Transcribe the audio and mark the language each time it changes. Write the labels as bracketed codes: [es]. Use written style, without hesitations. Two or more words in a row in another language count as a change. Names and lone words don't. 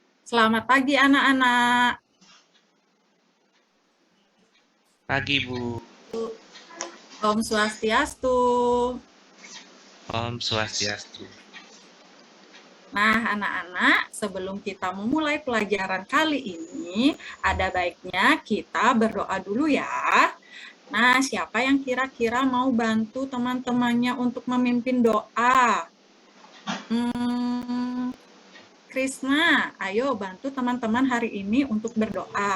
[id] Selamat pagi anak-anak. Pagi, Bu. [ban] Om Swastiastu. Om Swastiastu. [id] Nah, anak-anak, sebelum kita memulai pelajaran kali ini, ada baiknya kita berdoa dulu ya. Nah, siapa yang kira-kira mau bantu teman-temannya untuk memimpin doa? Krisna, ayo bantu teman-teman hari ini untuk berdoa.